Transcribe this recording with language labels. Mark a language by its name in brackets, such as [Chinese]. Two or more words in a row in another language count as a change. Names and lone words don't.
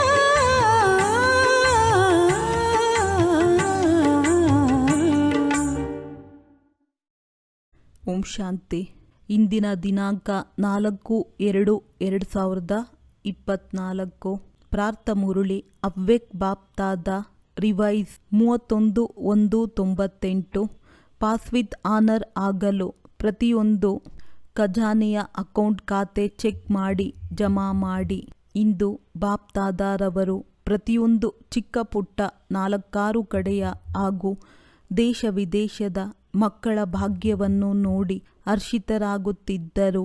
[Kannada] ಓಂ ಶಾಂತಿ. ಇಂದಿನ ದಿನಾಂಕ 4/2/2024. ಪ್ರಾರ್ಥ ಮುರುಳಿ ಅವ್ವೆಕ್ ಬಾಪ್ತಾದ ರಿವೈಸ್ 31/1/98. [English] pass with honour [Kannada] ಆಗಲು ಪ್ರತಿಯೊಂದು ಖಜಾನೆಯ ಅಕೌಂಟ್ ಖಾತೆ ಚೆಕ್ ಮಾಡಿ ಜಮಾ ಮಾಡಿ. ಇಂದು ಬಾಪ್ತಾದಾರವರು ಪ್ರತಿಯೊಂದು ಚಿಕ್ಕ ಪುಟ್ಟ 4-6 ಕಡೆಯ ಹಾಗೂ ದೇಶ ವಿದೇಶದ ಮಕ್ಕಳ ಭಾಗ್ಯವನ್ನು ನೋಡಿ ಹರ್ಷಿತರಾಗುತ್ತಿದ್ದರು.